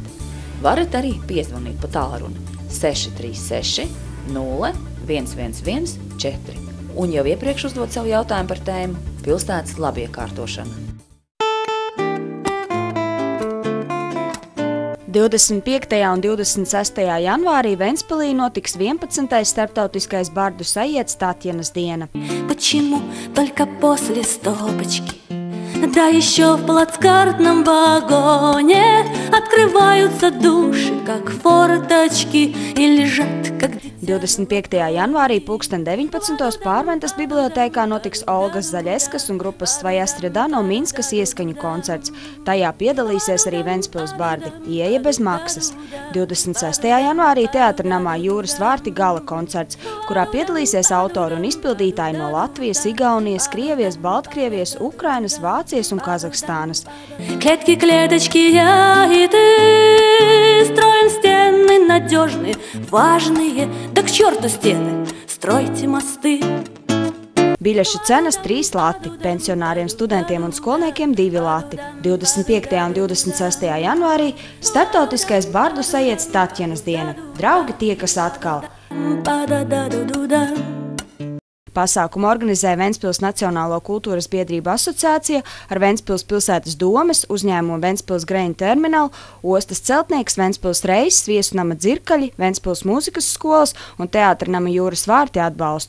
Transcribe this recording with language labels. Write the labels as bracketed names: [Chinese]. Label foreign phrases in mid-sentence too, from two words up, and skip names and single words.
[Latvian] Varat arī piezvanīt pa tālruni 636 0111 4 un jau iepriekš uzdot savu jautājumu par tēmu pilsētas labiekārtošana. 25. un 26. janvārī Ventspilī notiks 11. starptautiskais bardu sajiedes Tatjanas diena. [Russian] Почему только после стопочки? Да еще в плацкартном вагоне открываются души, как форточки, и лежат, как... [Latvian] 25. janvārī pulksten 19. Pārventas bibliotēkā notiks Olgas Zaļeskas un grupas Svajastrida no Minskas ieskaņu koncerts. Tajā piedalīsies arī Ventspils bardi. Ieeja bez maksas. 26. janvārī Teātra namā Jūras vārti gala koncerts, kurā piedalīsies autori un izpildītāji no Latvijas, Igaunijas, Krievijas, Baltkrievijas, Ukrainas, Vācijas un Kazahstānas. [Russian] Клетки, клеточки, я и ты строим стены надежные, важные, да к черту стены, стройте мосты. [Latvian] Biļešu cenas 3 lati, pensionāriem, studentiem un skolniekiem 2 lati. 25. un 26. janvārī starptautiskais bardu sajiedes Tatjanas diena. Draugi tiekas atkal. Pasākumu organizē Ventspils Nacionālo kultūras biedrību asociācija ar Ventspils pilsētas domes, uzņēmumu Ventspils Grain Terminal, ostas celtnieks Ventspils Reis, viesu nama Dzirkaļi, Ventspils mūzikas skolas un Teātra nama Jūras vārti atbalstu.